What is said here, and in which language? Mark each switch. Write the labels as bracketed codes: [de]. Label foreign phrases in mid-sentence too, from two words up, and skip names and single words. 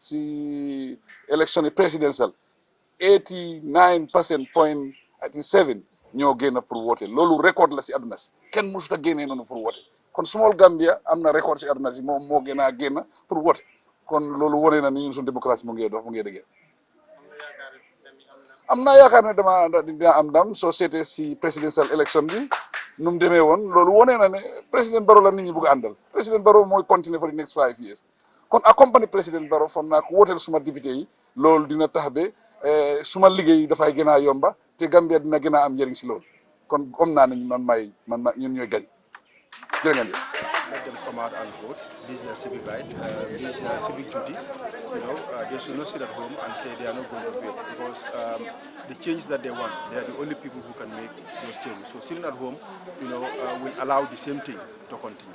[wo] si élection yi présidentielle 89.7 ñoo génn [fr] pour voter [wo] loolu record la si àdduna si kenn mësut a génnee noonu [fr] pour voter [wo] kon small Gambia am na record si àdduna si moom moo gën a génn pour voter kon loolu wane na ni ñun suñ démocratie mu ngi dox mu ngi dëgër am naa yaakaar ne dina am ndam soo seetee si [en] presidential election [wo] bi nu mu demee woon loolu wane na ne président Barrow la nit ñi bëgg a àndal président Barrow mooy continuer [en] for the next 5 years [wo] kon accompagner président Barrow foog naa ko wóoteel suma député yi loolu dina tax ba suma liggéey dafay gën a yomba te Gambia dina gën a am njëriñ si loolu kon am naa ne ñun ñooy gañ jërë ngeen jëf. [en] Let them come out and vote. This is their civic right. This is their civic duty. You know, they should not sit at home and say they are not going to vote because the change that they want, they are the only people who can make those changes. So sitting at home, you know, will allow the same thing to continue.